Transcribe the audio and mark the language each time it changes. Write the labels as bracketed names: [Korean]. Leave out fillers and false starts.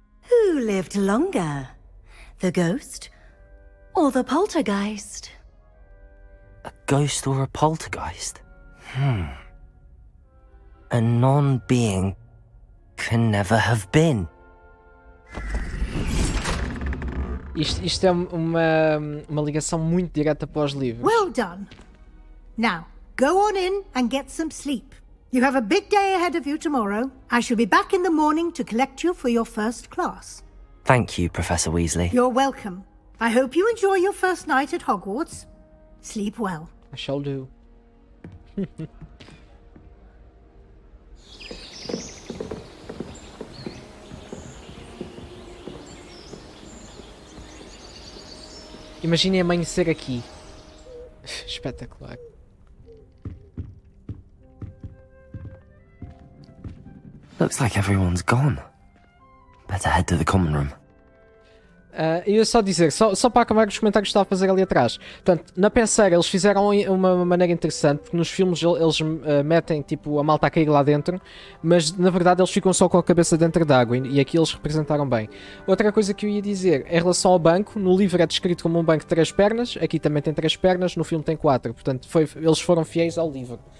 [English] Who lived longer? The ghost or the poltergeist? A ghost or a poltergeist? A non-being can never have been. [Portuguese] Isto é uma ligação muito direta para os livros. [English] Well done. Now, go on in and get some sleep. You have a big day ahead of you tomorrow. I shall be back in the morning to collect you for your first class. Thank you, Professor Weasley. You're welcome. I hope you enjoy your first night at Hogwarts. Sleep well. I shall do. [Portuguese] Imaginem amanhecer aqui. Espetacular. [English] Looks like everyone's gone. Better head to the common room. [Portuguese] E eu só dizer, só para acabar os comentários que estava a fazer ali atrás. Portanto, na penseira eles fizeram uma maneira interessante, porque nos filmes eles metem tipo a malta a cair lá dentro, mas na verdade eles ficam só com a cabeça dentro d'água e aqui eles representaram bem. Outra coisa que eu ia dizer, em relação ao banco, no livro é descrito como um banco de 3 pernas, aqui também tem 3 pernas, no filme tem 4, portanto eles foram fiéis ao livro.